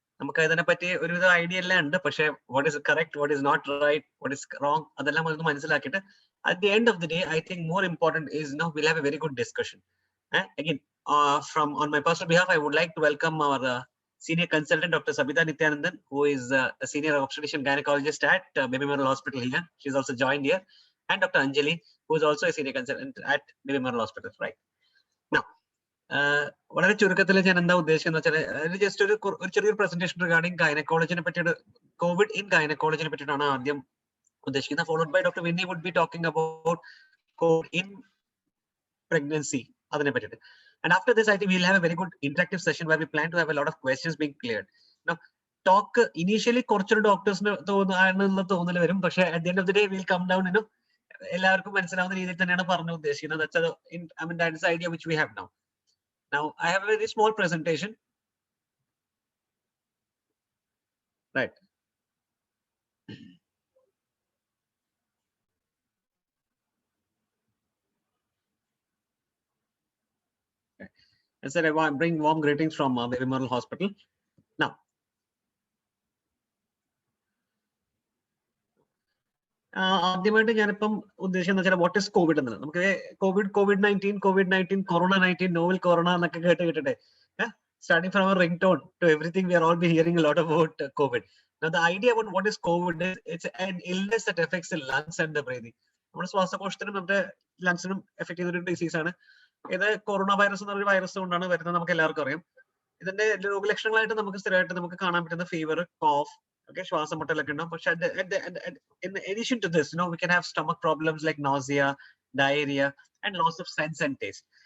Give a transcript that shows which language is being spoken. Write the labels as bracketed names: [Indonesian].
[Malayalam] നമുക്ക് ഇതിനെ പറ്റി ഒരുവിധ ഐഡിയ എല്ലാം ഉണ്ട്, പക്ഷെ [English] what is correct, what is not right, what is wrong, [Malayalam] അതെല്ലാം ഒന്ന് മനസ്സിലാക്കിയിട്ട് [English] at the end of the day, I think more important is we'll have a very good discussion. Again, from on my personal behalf, I would like to welcome our senior consultant, Dr. Sabita Nityanandan, who is a senior obstetrician gynecologist at Baby Memorial Hospital here. She's also joined here. And Dr. Anjali, who is also a senior consultant at Baby Memorial Hospital, right? [Malayalam] Now, വളരെ ചുരുക്കത്തിൽ ഞാൻ എന്താ ഉദ്ദേശിക്കുന്നത് വെച്ചാൽ just ഒരു ചെറിയൊരു presentation regarding ഗൈനക്കോളജിനെ പറ്റിയിട്ട് Covid in ഗൈനക്കോളജിനെ പറ്റിയിട്ടാണ് ആദ്യം ഉദ്ദേശിക്കുന്നത്. [English] followed by doctor Winnie would be talking about COVID in pregnancy [Malayalam] അതിനെ പറ്റിയിട്ട്. [English] And after this, I think we'll have a very good interactive session where we plan to have a lot of questions being cleared. [Malayalam] Now, [English] talk initially [Malayalam] കുറച്ചൊരു ഡോക്ടേഴ്സിന് തോന്നല് വരും, പക്ഷെ [English] at the end of the day we'll come down, [Malayalam] എല്ലാവർക്കും മനസ്സിലാവുന്ന രീതിയിൽ തന്നെയാണ് പറഞ്ഞു ഉദ്ദേശിക്കുന്നത്. [English] That is the idea which we have now. Now, I have a very small presentation. Right. I said I bring warm greetings from Baby Memorial Hospital. [Malayalam] Now, ആദ്യമായിട്ട് ഞാനിപ്പം ഉദ്ദേശിക്കുന്നത് വെച്ചാൽ [English] what is COVID [Malayalam] എന്നുള്ളത്. നമുക്ക് COVID-19, Corona-19, നോവൽ കൊറോണ എന്നൊക്കെ കേട്ടിട്ടെ, [English] starting from our ringtone to everything, we are all be hearing a lot about COVID. Now, the idea about what is COVID is it's an illness that affects the lungs and the breathing. [Malayalam] നമ്മുടെ ശ്വാസകോശത്തിനും നമ്മുടെ ലങ്സിനും effect ചെയ്യുന്ന ഒരു disease ആണ് ഇത്. Corona virus എന്ന് പറയുന്ന virus കൊണ്ടാണ് വരുന്നത്, നമുക്ക് എല്ലാവർക്കും അറിയാം. ഇതിന്റെ രോഗലക്ഷണങ്ങളായിട്ട് നമുക്ക് സ്ഥിരമായിട്ട് നമുക്ക് കാണാൻ പറ്റുന്ന ഫീവർ, കോഫ്, ശ്വാസം മുട്ടലൊക്കെ ഉണ്ടാവും. [English] പക്ഷെ in addition to this, we can have stomach problems like nausea, diarrhea, and loss of sense and taste.